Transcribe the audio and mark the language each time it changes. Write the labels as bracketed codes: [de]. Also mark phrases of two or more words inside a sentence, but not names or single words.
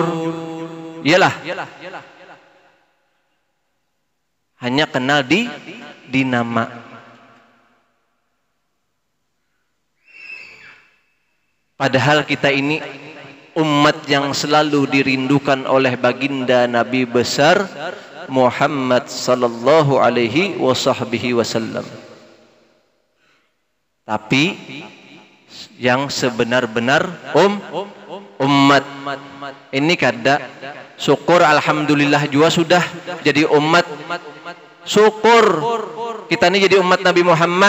[id] Iyalah. Hanya kenal di nama. Padahal kita ini umat yang selalu dirindukan oleh baginda Nabi besar Muhammad [ar] صلى الله عليه وسلم. [id] Tapi yang sebenar-benar umat ini kada syukur, alhamdulillah juga sudah jadi umat. Syukur kita ini jadi umat Nabi Muhammad.